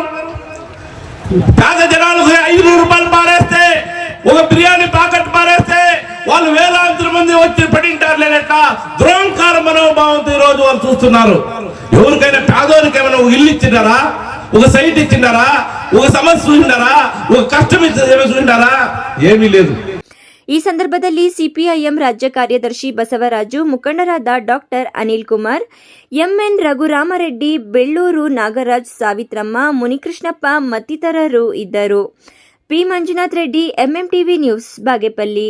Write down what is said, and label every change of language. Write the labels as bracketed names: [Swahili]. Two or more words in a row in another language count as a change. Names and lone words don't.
[Telugu] పేద జనాలకు 500 రూపాయలు పారేస్తే, ఒక బిర్యానీ ప్యాకెట్ పారేస్తే వాళ్ళు వేలాంతర మంది వచ్చి పడింటారు లేనట్ల దురహంకార మనోభావంతో ఈ రోజు వాళ్ళు చూస్తున్నారు. ఎవరికైనా పేదోరికి ఏమైనా ఒక ఇల్లు ఇచ్చినారా, ఒక సైట్ ఇచ్చినారా, ఒక సమస్య చూసినారా, ఒక కష్టం చూసినారా? ఏమీ లేదు. [Kannada] ಈ ಸಂದರ್ಭದಲ್ಲಿ ಸಿಪಿಐಎಂ ರಾಜ್ಯ ಕಾರ್ಯದರ್ಶಿ ಬಸವರಾಜು, ಮುಖಂಡರಾದ ಡಾಕ್ಟರ್ ಅನಿಲ್ ಕುಮಾರ್, ಎಂಎನ್ ರಘುರಾಮರೆಡ್ಡಿ, ಬೆಳ್ಳೂರು ನಾಗರಾಜ್, ಸಾವಿತ್ರಮ್ಮ, ಮುನಿಕೃಷ್ಣಪ್ಪ ಮತ್ತಿತರರು ಇದ್ದರು. ಪಿ ಮಂಜುನಾಥ್ ರೆಡ್ಡಿ, ಎಂಎಂಟಿವಿ ನ್ಯೂಸ್, ಬಾಗೇಪಲ್ಲಿ.